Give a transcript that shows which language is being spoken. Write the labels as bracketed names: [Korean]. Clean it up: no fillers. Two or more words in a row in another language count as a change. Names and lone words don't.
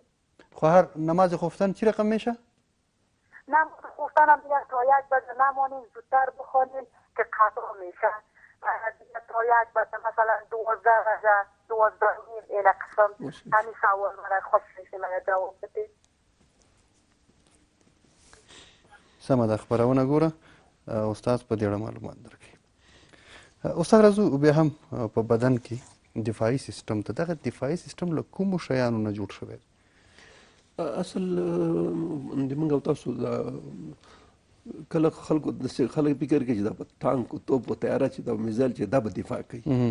[Persian] خو هر نماز خفتن چی رقم میشه؟ نماز خفتن هم دیگه تا یک بجه نمانیم زودتر بخوانیم که قضا میشه. دیگه تا یک بجه مثلا 12 بجه 12 نیم این قسم همین سوال مرا خوش میشه مرا جواب بدید. [Pashto] سمه ده خپرونه ګوره استاد په دې اړه معلومات درکوي. استاد راځو بیا هم په بدن کې دفاعي سیستم ته دغه دفاعي سیستم له کومو شیانو نه جوړ شوی دی؟ اصل د موږ او تاسو کله خلکو خلک فکر کوي چې دا به ټانک او توپ او تیاره چې دا میزایل چې دا به دفاع کوي.